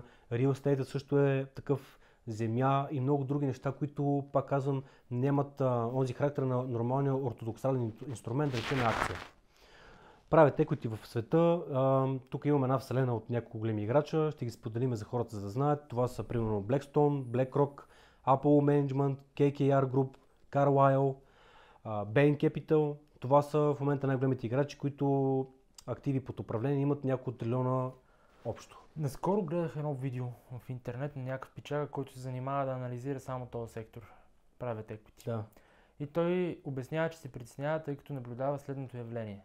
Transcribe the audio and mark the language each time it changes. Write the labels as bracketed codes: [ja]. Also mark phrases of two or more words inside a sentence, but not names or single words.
[en] Real estate [bg] също е такъв, земя и много други неща, които, пак казвам, нямат онзи характер на нормалния ортодоксален инструмент, да речем акция. [en] Private equity [bg] в света, тук имаме една вселена от няколко големи играча, ще ги споделим за хората, за да знаят. Това са примерно Blackstone, BlackRock, Apollo Management, KKR Group, Carlyle, Bain Capital. Това са в момента най-големите играчи, които активи под управление имат няколко трилиона общо. Наскоро гледах едно видео в интернет на някакъв пичага, който се занимава да анализира само този сектор, [en] private equity. [bg] Да. И той обяснява, че се притеснява, тъй като наблюдава следното явление.